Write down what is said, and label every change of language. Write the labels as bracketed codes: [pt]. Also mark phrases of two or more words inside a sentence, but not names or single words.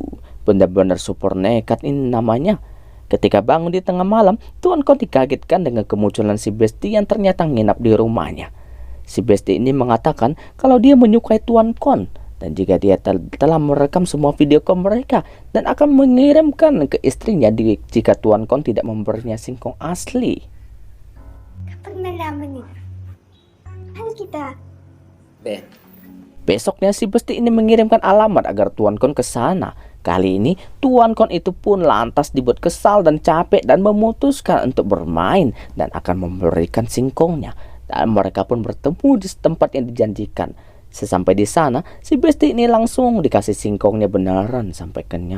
[id] Benar-benar super nekat ini namanya. Ketika bangun di tengah malam, Tuan Kon dikagetkan dengan kemunculan si Besti yang ternyata nginap di rumahnya. Si Besti ini mengatakan kalau dia menyukai Tuan Kon, dan jika dia telah merekam semua [en] video call [id] mereka dan akan mengirimkan ke istrinya jika Tuan Kon tidak memberinya singkong asli. [tl] Kapag nalaman nila, ano kita? [id] Besoknya si Besti ini mengirimkan alamat agar Tuan Kon ke sana. Kali ini Tuan Kon itu pun lantas dibuat kesal dan capek dan memutuskan untuk bermain dan akan memberikan singkongnya. Dan mereka pun bertemu di tempat yang dijanjikan. Sesampai di sana, si Besti ini langsung dikasih singkongnya beneran sampai kenyang.